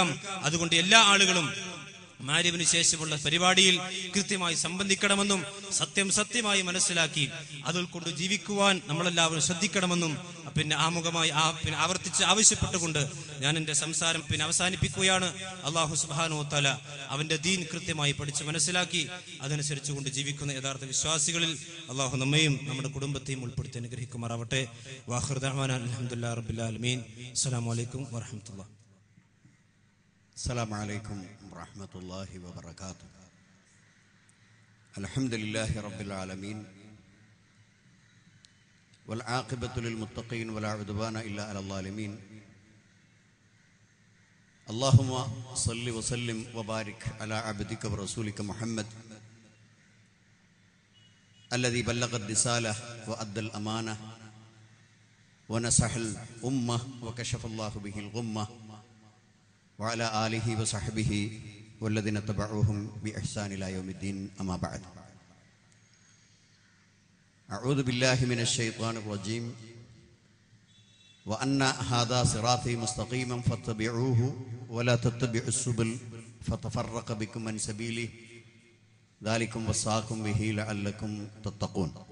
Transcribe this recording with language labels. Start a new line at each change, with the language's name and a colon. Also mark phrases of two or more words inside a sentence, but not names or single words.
Malayalam: അതുകൊണ്ട് എല്ലാ ആളുകളും മഗ്‌രിബിന് ശേഷമുള്ള പരിപാടിയിൽ കൃത്യമായി സംബന്ധിക്കണമെന്നും സത്യമായി മനസ്സിലാക്കി അതിൽ കൊണ്ട് ജീവിക്കുവാൻ നമ്മളെല്ലാവരും ശ്രദ്ധിക്കണമെന്നും ആമുഖമായി ആവർത്തിച്ച് ആവശ്യപ്പെട്ടുകൊണ്ട് ഞാൻ എന്റെ സംസാരം അവസാനിപ്പിക്കുകയാണ്.
Arabic: الله سبحانه وتعالى
Malayalam: അവന്റെ ദീൻ കൃത്യമായി പഠിച്ച് മനസ്സിലാക്കി അതനുസരിച്ച് കൊണ്ട് ജീവിക്കുന്ന യഥാർത്ഥ വിശ്വാസികളിൽ അല്ലാഹു നമ്മയും നമ്മുടെ കുടുംബത്തെയും ഉൾപ്പെടുത്തി അനുഗ്രഹിക്കുമാറാവട്ടെ.
Arabic: وآخر دعوانا الحمد لله رب العالمين. السلام عليكم ورحمة الله. السلام عليكم ورحمة الله وبركاته. الحمد لله رب العالمين والعاقبة للمتقين ولا عدوان إلا على الظالمين. اللهم صل وسلم وبارك على عبدك ورسولك محمد الذي بلغ الرسالة وأدى الأمانة ونصح الأمة وكشف الله به الغمة وعلى آله وصحبه والذين تبعوهم بإحسان إلى يوم الدين. أما بعد. أعوذ بالله من الشيطان الرجيم وأن هذا صراطي مستقيما فاتبعوه ولا تتبعوا السبل فتفرق بكم عن سبيله ذلكم وصاكم به لعلكم تتقون.